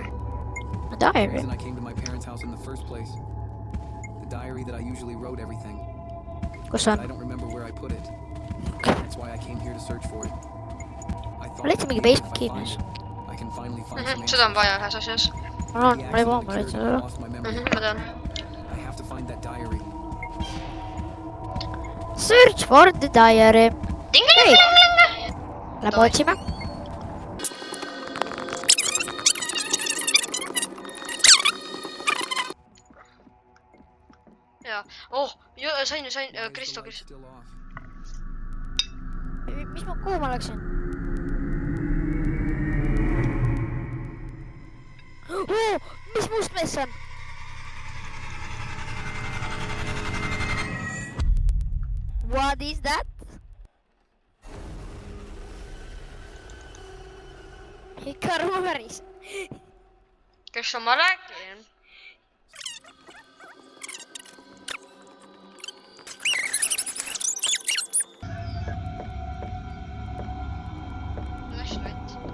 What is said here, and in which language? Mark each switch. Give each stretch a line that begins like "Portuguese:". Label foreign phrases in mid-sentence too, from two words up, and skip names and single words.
English: A The diary. reason I came to my parents' house in the first place. The diary that I usually wrote everything.
Estonian: Kus
English: But I
Estonian: on?
English: don't remember where I put it. That's why I came here to search for it. I thought
Estonian: Leidsin mingi
English: maybe if I
Estonian: Facebooki
English: find
Estonian: mees.
English: it, I can finally find some
Estonian: Seda on
English: answers.
Estonian: vaja ühes asjas. Ma
English: He
Estonian: ei
English: accidentally
Estonian: ma leidsin
English: cured me,
Estonian: seda.
English: lost my memory.
Estonian: Ma tean.
English: I have to find that diary. Search for the diary. Tingeling!
Estonian: Lähme otsime. Jaa. Sain, Kristo.
English: Still off.
Estonian: Kuhu ma läksin? Mis must mees see on?
English: What is that?
Estonian: Ikka ruumeris. Kristo, ma räägin. Flashlight.